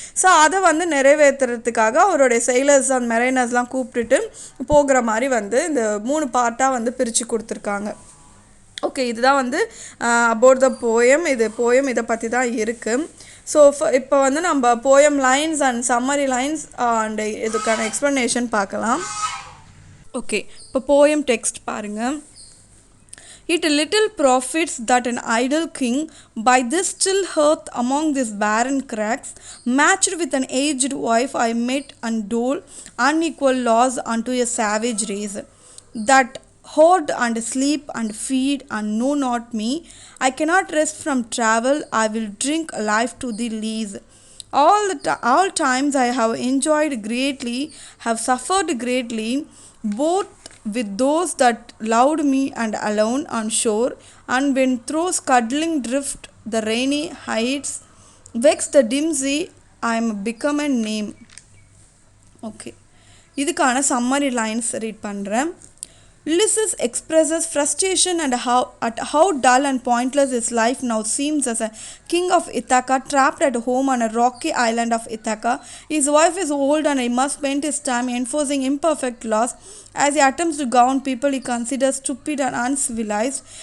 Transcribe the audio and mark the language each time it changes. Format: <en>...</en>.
<ta>So அதை வந்து நிறைவேற்றுறதுக்காக அவருடைய செயிலர்ஸ் அண்ட் மெரைனர்ஸ்லாம் கூப்பிட்டுட்டு போகிற மாதிரி வந்து இந்த 3 பார்ட்டாக வந்து பிரித்து கொடுத்துருக்காங்க. ஓகே, இதுதான் வந்து அபவுட் த போயம். இதை பற்றி தான் இருக்குது. ஸோ இப்போ வந்து நம்ம poem lines and summary lines and இதுக்கான எக்ஸ்ப்ளனேஷன் பார்க்கலாம். ஓகே, இப்போ போயம் டெக்ஸ்ட் பாருங்கள்.</ta> <en>It little profits that an idle king by this still hearth among these barren cracks, matched with an aged wife I met and dole unequal laws unto a savage race, that hoard and sleep and feed and know not me. I cannot rest from travel, I will drink life to the lees. All times I have enjoyed greatly, have suffered greatly, both with those that loved me and alone on shore, and when through scuddling drift the rainy heights vex the dim sea, I am become a name.</en> <ta>Okay, இதுக்கான summary lines read பண்ணுறேன்.</ta> <en>Ulysses expresses frustration at how dull and pointless his life now seems as a king of Ithaca, trapped at home on a rocky island of Ithaca. His wife is old and he must spend his time enforcing imperfect laws as he attempts to govern people he considers stupid and uncivilized.</en>